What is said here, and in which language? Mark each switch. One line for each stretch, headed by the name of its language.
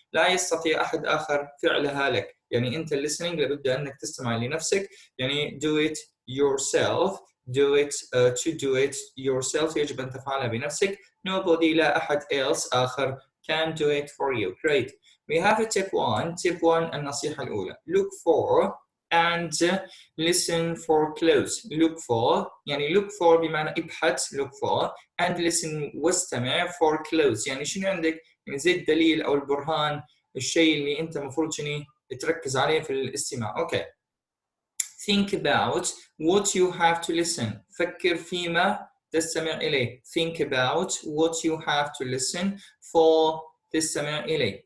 Arabic: لا يستطيع أحد آخر فعلها لك. يعني أنت listening لابد أنك تستمع لنفسك. يعني
English: do it yourself. to do it yourself
Arabic: يجب أن تفعلها بنفسك.
English: Nobody
Arabic: لا أحد
English: else
Arabic: آخر
English: can do it for you. Great. We have a tip 1. Tip 1
Arabic: النصيحة الأولى.
English: Look for and listen for clues. Look for
Arabic: يعني
English: look for
Arabic: بمعنى ابحث
English: look for and listen
Arabic: واستمع
English: for clues.
Arabic: يعني شنو عندك؟ يعني زي الدليل أو البرهان الشيء اللي أنت المفروض شنو تركز عليه في الاستماع.
English: Okay. Think about what you have to listen.
Arabic: فكر فيما تستمع إليه.
English: Think about what you have to listen for
Arabic: تستمع إليه.